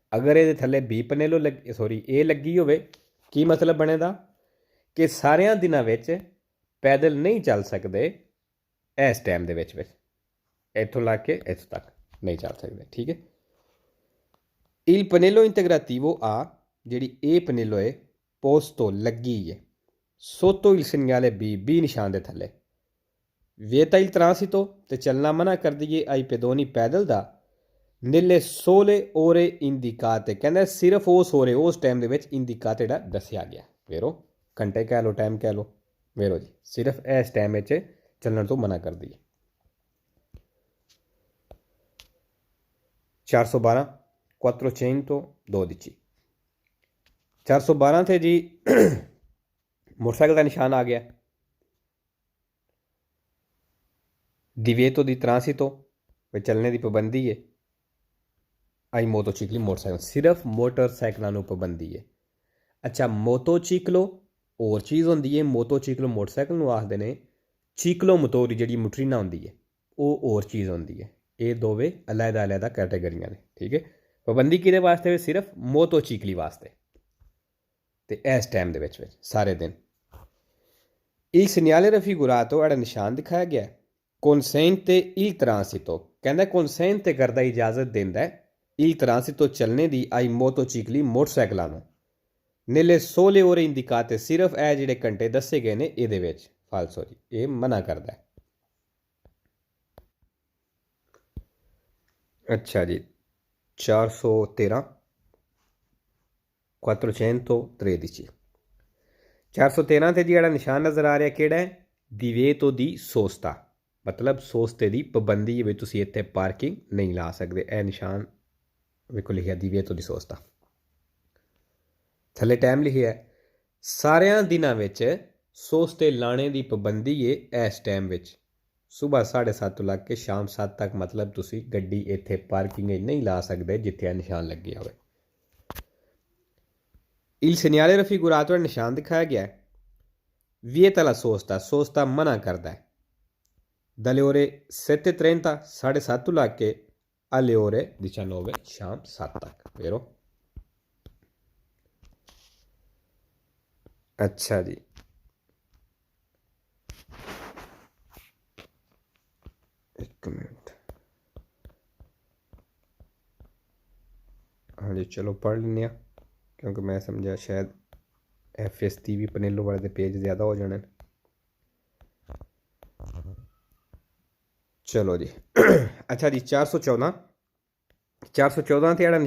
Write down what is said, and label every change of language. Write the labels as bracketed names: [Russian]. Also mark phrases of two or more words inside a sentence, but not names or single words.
[Punjabi] ਅਗਰ ਇਹਦੇ ਥੱਲੇ ਬੀ ਪਨੇਲੋ ਇਹ ਲੱਗੀ ਹੋਵੇ ਕੀ ਮਤਲਬ ਬਣੇਗਾ ਕਿ ਸਾਰਿਆਂ ਦਿਨਾਂ ਵਿੱਚ ਪੈਦਲ ਨਹੀਂ ਚੱਲ ਸਕਦੇ ਇਸ ਟਾਈਮ ਦੇ ਵਿੱਚ ਇੱਥੋਂ ਲਾ ਕੇ ਇੱਥੋਂ ਤੱਕ ਨਹੀਂ ਚੱਲ ਸਕਦੇ ਠੀਕ ਹੈ [Italian] Il pannello integrativo A [Punjabi] ਜਿਹੜੀ ਇਹ ਪਨੇਲੋ ਹੈ posto ਲੱਗੀ ਹੈ [Italian] sotto il segnale B [Punjabi] ਨਿਸ਼ਾਨ ਦੇ ਥੱਲੇ [Italian] vieta il transito [Punjabi] ਤੇ ਚੱਲਣਾ ਮਨਾ ਕਰ ਦਈਏ [Italian] ai pedoni [Punjabi] ਪੈਦਲ ਦਾ [Italian] nelle sole ore indicate [Punjabi] ਕਹਿੰਦਾ ਸਿਰਫ ਉਸ ਟਾਈਮ ਦੇ ਵਿੱਚ indicate ਜਿਹੜਾ ਦੱਸਿਆ ਗਿਆ ਵੇਰੋ ਘੰਟੇ ਕਹਿ ਲਓ ਟਾਈਮ ਕਹਿ ਲਓ ਵੇਰੋ ਜੀ ਸਿਰਫ ਇਸ ਟਾਈਮ ਵਿੱਚ ਚੱਲਣ ਤੋਂ ਮਨਾ ਕਰ ਦਈਏ 412 412 412 ਤੇ ਜੀ ਮੋਟਰਸਾਈਕਲ ਦਾ ਨਿਸ਼ਾਨ ਆ ਗਿਆ [Italian] divieto di transito [Punjabi] ਵੀ ਚੱਲਣੇ ਦੀ ਪਾਬੰਦੀ ਹੈ [Italian] ai motocicli [Punjabi] ਮੋਟਰਸਾਈਕਲ ਸਿਰਫ ਮੋਟਰਸਾਈਕਲਾਂ ਨੂੰ ਪਾਬੰਦੀ ਹੈ ਅੱਛਾ ਮੋਟੋਚਿਕਲੋ ਹੋਰ ਚੀਜ਼ ਹੁੰਦੀ ਹੈ ਮੋਟੋਚਿਕਲੋ ਮੋਟਰਸਾਈਕਲ ਨੂੰ ਆਖਦੇ ਨੇ ਚੀਕਲੋ ਮੋਟੋਰੀ ਜਿਹੜੀ ਮੋਟਰੀਨਾ ਹੁੰਦੀ ਹੈ ਉਹ ਹੋਰ ਚੀਜ਼ ਹੁੰਦੀ ਹੈ ਇਹ ਦੋਵੇਂ ਅਲੱਗ ਕੈਟੇਗਰੀਆਂ ਨੇ ਠੀਕ ਹੈ ਪਾਬੰਦੀ ਕਿਹਦੇ ਵਾਸਤੇ ਸਿਰਫ ਮੋਟੋਚਿਕਲੀ ਵਾਸਤੇ ਤੇ ਇਸ ਟਾਈਮ ਦੇ ਵਿੱਚ ਸਾਰੇ ਦਿਨ [Italian] il segnale raffigurato [Punjabi] ਜਿਹੜਾ ਨਿਸ਼ਾਨ ਦਿਖਾਇਆ ਗਿਆ [Italian] consente il transito [Punjabi] ਕਹਿੰਦਾ consente ਕਰਦਾ ਇਜਾਜ਼ਤ ਦਿੰਦਾ [Italian] il transito [Punjabi] ਚੱਲਣੇ ਦੀ [Italian] ai motocicli [Punjabi] ਮੋਟਰਸਾਈਕਲਾਂ ਨੂੰ [Italian] nelle sole ore indicate [Punjabi] ਸਿਰਫ ਇਹ ਜਿਹੜੇ ਘੰਟੇ ਦੱਸੇ ਗਏ ਨੇ ਇਹਦੇ ਵਿੱਚ ਫਾਲਸੋ ਜੀ ਇਹ ਮਨਾ ਕਰਦਾ ਅੱਛਾ ਜੀ 413 413 413 ਤੇ ਜਿਹੜਾ ਨਿਸ਼ਾਨ ਨਜ਼ਰ ਆ ਰਿਹਾ ਕਿਹੜਾ ਹੈ [Italian] divieto di sosta [Punjabi] ਮਤਲਬ ਸੋਸਤੇ ਦੀ ਪਾਬੰਦੀ ਵੀ ਤੁਸੀਂ ਇੱਥੇ ਪਾਰਕਿੰਗ ਨਹੀਂ ਲਾ ਸਕਦੇ ਇਹ ਨਿਸ਼ਾਨ ਵੇਖੋ ਲਿਖਿਆ [Italian] divieto di sosta [Punjabi] ਥੱਲੇ ਟਾਈਮ ਲਿਖਿਆ ਸਾਰਿਆਂ ਦਿਨਾਂ ਵਿੱਚ ਸੋਸਤੇ ਲਾਣੇ ਦੀ ਪਾਬੰਦੀ ਹੈ ਇਸ ਟਾਈਮ ਵਿੱਚ ਸਵੇਰ 7:30 ਤੋਂ ਲੱਗ ਕੇ ਸ਼ਾਮ 7 ਤੱਕ ਮਤਲਬ ਤੁਸੀਂ ਗੱਡੀ ਇੱਥੇ ਪਾਰਕਿੰਗ ਨਹੀਂ ਲਾ ਸਕਦੇ ਜਿੱਥੇ ਇਹ ਨਿਸ਼ਾਨ ਲੱਗਿਆ ਹੋਵੇ [Italian] il segnale raffigurato [Punjabi] ਨਿਸ਼ਾਨ ਦਿਖਾਇਆ ਗਿਆ ਹੈ [Italian] vieta la sosta sosta [Punjabi] ਮਨਾ ਕਰਦਾ ਹੈ [Italian] dalle ore 7:30 [Punjabi] 7:30 ਤੋਂ ਲੱਗ ਕੇ [Italian] alle ore 19 [Punjabi] ਸ਼ਾਮ 7 ਤੱਕ vero ਅੱਛਾ ਜੀ ਇੱਕ ਮਿੰਟ ਹਾਂਜੀ ਚਲੋ ਪੜ੍ਹ ਲੈਂਦੇ ਹਾਂ ਕਿਉਂਕਿ ਮੈਂ ਸਮਝਿਆ ਸ਼ਾਇਦ FST ਵੀ ਪਨੇਲੋ ਵਾਲੇ ਦੇ ਪੇਜ ਜ਼ਿਆਦਾ ਹੋ ਜਾਣੇ ਚਲੋ ਜੀ ਅੱਛਾ ਜੀ 414 414 ਤੇ ਜਿਹੜਾ